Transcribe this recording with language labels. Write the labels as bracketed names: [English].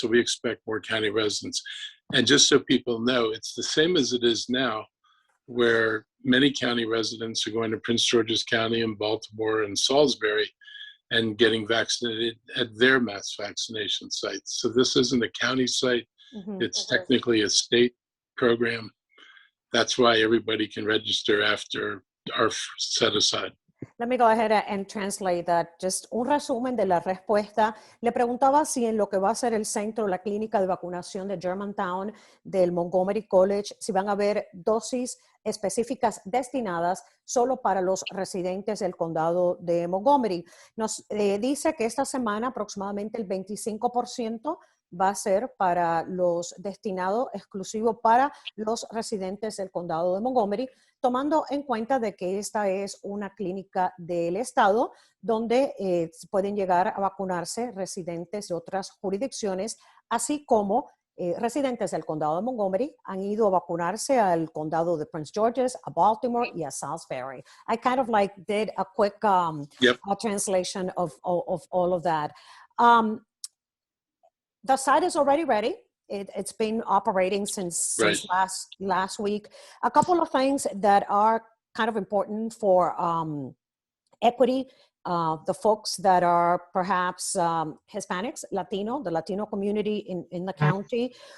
[English] So we expect more county residents. And just so people know, it's the same as it is now, where many county residents are going to Prince George's County and Baltimore and Salisbury and getting vaccinated at their mass vaccination sites. So this isn't a county site. It's technically a state program. That's why everybody can register after our set aside. Let me go ahead and translate that. Just [Spanish] un resumen de la respuesta. Le preguntaba si en lo que va a ser el centro, la clínica de vacunación de Germantown, del Montgomery College, si van a haber dosis específicas destinadas solo para los residentes del condado de Montgomery. Nos dice que esta semana aproximadamente el 25% va a ser para los destinados exclusivos para los residentes del condado de Montgomery, tomando en cuenta de que esta es una clínica del estado donde pueden llegar a vacunarse residentes de otras jurisdicciones, así como residentes del condado de Montgomery han ido a vacunarse al condado de Prince George's, a Baltimore y a Salisbury. [English] I kind of like did a quick translation of all of that. The site is already ready. It's been operating since last week. A couple of things that are kind of important for equity, the folks that are perhaps Hispanics, Latino, the Latino community in the county.